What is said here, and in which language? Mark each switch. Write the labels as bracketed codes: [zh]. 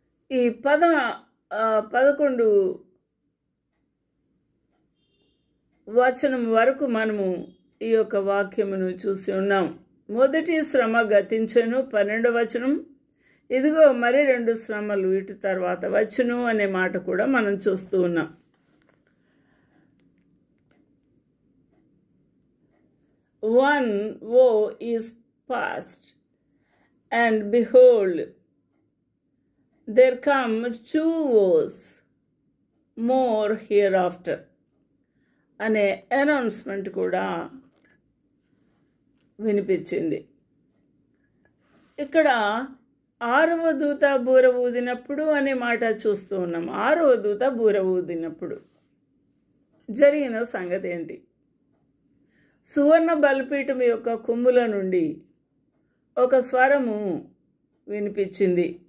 [te] ఈ 11 వచనం వరకు మనము ఈ యొక్క వాక్యమును చూసి ఉన్నాం. మొదటి శ్రమ గతించెను 12వ వచనం. ఇదిగో మరి 2 శ్రమలు వీటి తర్వాత వచ్చును అనే మాట కూడా మనం చూస్తూ ఉన్నాం. [en] One woe is past, and behold, there come 2 woes more hereafter [te] అనే అనౌన్స్మెంట్ కూడా వినిపించింది. ఇక్కడ 6వ దూత బూర ఊదినప్పుడు అనే మాట చూస్తూ ఉన్నాం. 6వ దూత బూర ఊదినప్పుడు జరిగిన సంగతి ఏంటి? సువర్ణ బలిపీఠం యొక్క కొమ్ముల నుండి ఒక స్వరము వినిపించింది.